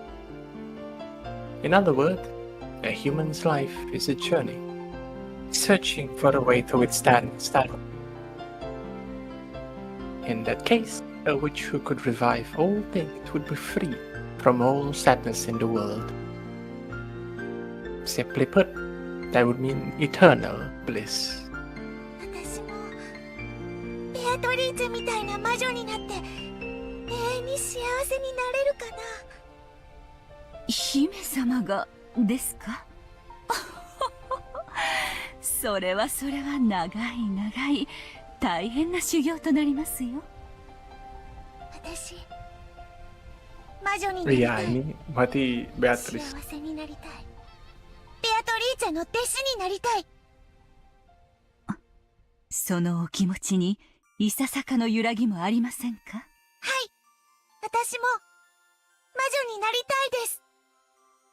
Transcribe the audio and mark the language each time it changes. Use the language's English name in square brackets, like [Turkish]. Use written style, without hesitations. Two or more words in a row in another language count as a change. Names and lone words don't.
[English] In other words, a human's life is a journey, searching for a way to withstand sadness. In that case, a witch who could revive all things would be free from all sadness in the world. Simply put, that would mean eternal bliss. [Japanese] 私もベアトリーチェみたいな魔女になって永遠に幸せになれるかな？姫様がですか？それは長い大変な修行となりますよ。私魔女になりたい。 [Indonesian] Iya, ini berarti [Japanese] 幸 [Indonesian] Beatrice. [Japanese] せになりたい。ベアトリーチェの弟子になりたい。そのお気持ちにいささかの揺らぎもありませんか？はい、私も魔女になりたいです。